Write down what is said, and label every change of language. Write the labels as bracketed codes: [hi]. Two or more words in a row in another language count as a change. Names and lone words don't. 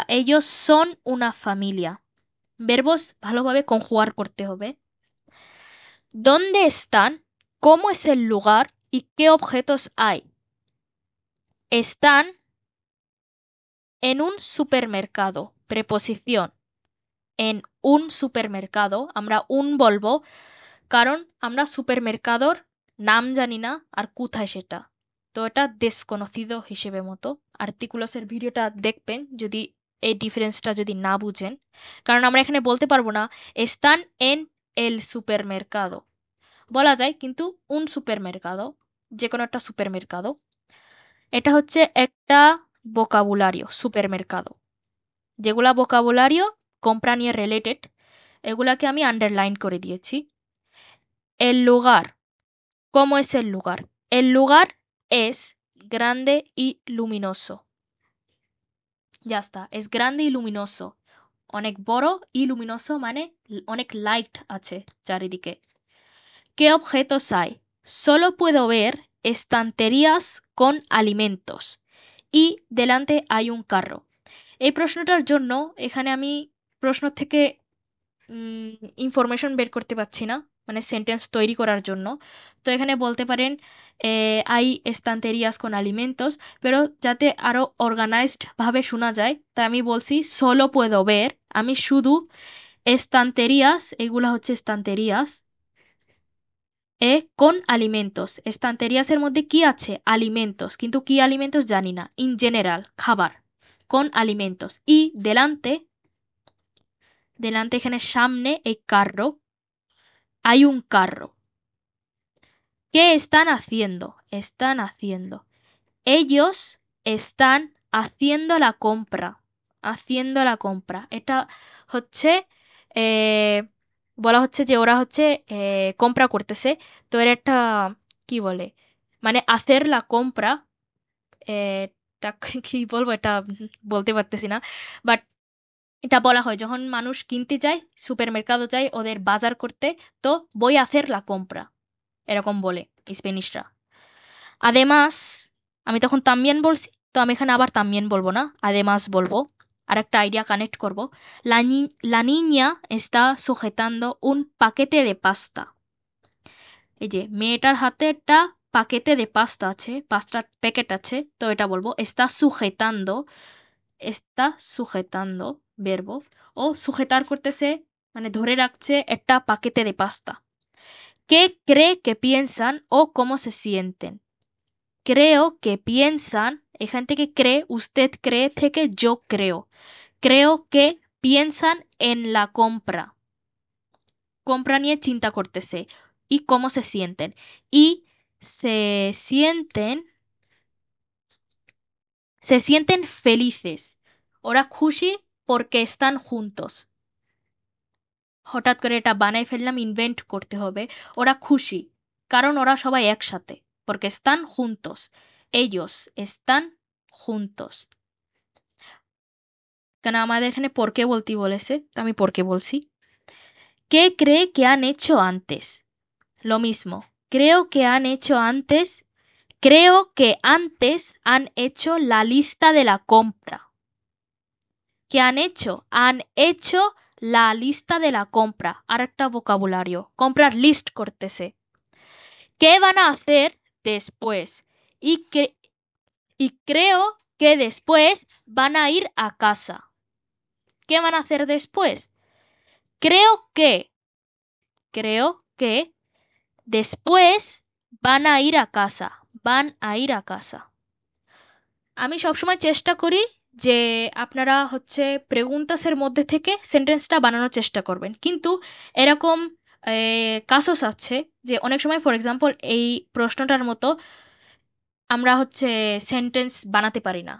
[es] Ellos son una familia. Verbos ভালোভাবে conjugar [bn] করতে হবে। [es] ¿Dónde están? ¿Cómo es el lugar? ¿Y qué objetos hay? Están en un supermercado. Preposición. En un supermercado [bn] আমরা বলবো কারণ আমরা সুপারমার্কেটর নাম জানি না আর কোথায় সেটা। তো এটা desconocido হিসেবে মতো। আর্টিকুলাসের ভিডিওটা দেখবেন যদি এই ডিফারেন্সটা যদি না বুঝেন, কারণ আমরা এখানে বলতে পারবো না [es] están en el supermercado, [bn] বলা যায় কিন্তু [es] un supermercado, [bn] যে কোনো একটা সুপারমার্কেট। এটা হচ্ছে একটা ভোকাবুলারিও সুপারমার্কেট। যেগুলা ভোকাবুলারিও compra নিয়ে রিলেটেড এগুলাকে আমি আন্ডারলাইন করে দিয়েছি। [es] El lugar. ¿Cómo es el lugar? El lugar es grande y luminoso. Ya está, es grande y luminoso. [bn] অনেক বড় [es] y luminoso [bn] মানে অনেক লাইট আছে চারিদিকে। [es] ¿Qué objetos hay? Solo puedo ver estanterías con alimentos y delante hay un carro. [bn] এই প্রশ্নটার জন্য এখানে আমি প্রশ্ন থেকে ইনফরমেশন বের করতে পারছি না, মানে সেন্টেন্স তৈরি করার জন্য। তো এখানে বলতে পারেন [es] hay estanterías con alimentos, [bn] pero যাতে আরো অর্গানাইজড ভাবে শোনা যায় তাই আমি বলছি [es] solo puedo ver, [bn] আমি শুধু estanterías, এগুলা হচ্ছে [es] estanterías con alimentos, [bn] estanterías এর মধ্যে কি আছে alimentos, কিন্তু কি alimentos জানি না, [en] in general খাবার, [es] con alimentos y delante [bn] এখানে সামনে এই [es] carro, hay un carro. ¿Qué están haciendo? Están haciendo. Ellos están haciendo la compra. Haciendo la compra. [bn] এটা হচ্ছে বলা হচ্ছে যে ওরা হচ্ছে compra করতেছে। তো এর একটা কি বলে, মানে [es] hacer la compra, [bn] এটা কি বলবো, এটা বলতে পারতেছি না, বাট এটা বলা হয় যখন মানুষ কিনতে যায়, সুপারমার্কেটে যায় ওদের বাজার করতে, তো [es] voy a hacer la compra [bn] এরকম বলে স্প্যানিশরা। আদেমাস, আমি তখন তামিয়ান বলছি, তো আমি এখানে আবার তামিয়ান বলবো না, আদেমাস বলবো। আর একটা আইডিয়া কানেক্ট করবো। [es] La niña está sujetando un paquete de pasta. [bn] এই যে মেয়েটার হাতে একটা [es] paquete de pasta [bn] আছে, পাস্তার প্যাকেট আছে, তো এটা বলবো [es] está sujetando, está sujetando verbo, [bn] ও sujetar করতেছে মানে ধরে রাখছে একটা [es] paquete de pasta. ¿Qué cree que piensan o cómo se sienten? Creo que piensan, [bn] এখান থেকে [es] cree, usted cree থেকে yo creo. Creo que piensan en la compra. compra [bn] নিয়ে চিন্তা করতেছে। [es] y cómo se sienten. Y se sienten, se sienten felices. [bn] ওরা খুশি [es] porque están juntos. [bn] হঠাৎ করে এটা বানাই ফেললাম, ইনভেন্ট করতে হবে। ওরা খুশি কারণ ওরা সবাই একসাথে, [es] porque están juntos. Ellos están juntos. [bn] কেন আমাদের এখানে [es] por qué [bn] বলতে বলেছে, তো আমি [es] por qué [bn] বলছি। [es] ¿Qué cree que han hecho antes? Lo mismo. Creo que han hecho antes. Creo que antes han hecho la lista de la compra. ¿Qué han hecho? Han hecho la lista de la compra. Arecta vocabulario. Comprar list cortese. ¿Qué van a hacer después? Y creo que después van a ir a casa. ¿Qué van a hacer después? Creo que después van a ir a casa. Van a ir a casa. [bn] আমি সবসময় চেষ্টা করি যে আপনারা হচ্ছে প্রেগুন্তাসের মধ্যে থেকে সেন্টেন্সটা বানানোর চেষ্টা করবেন, কিন্তু এরকম কাসস আছে যে অনেক সময় [en] for example [bn] এই প্রশ্নটার মতো আমরা হচ্ছে সেন্টেন্স বানাতে পারি না।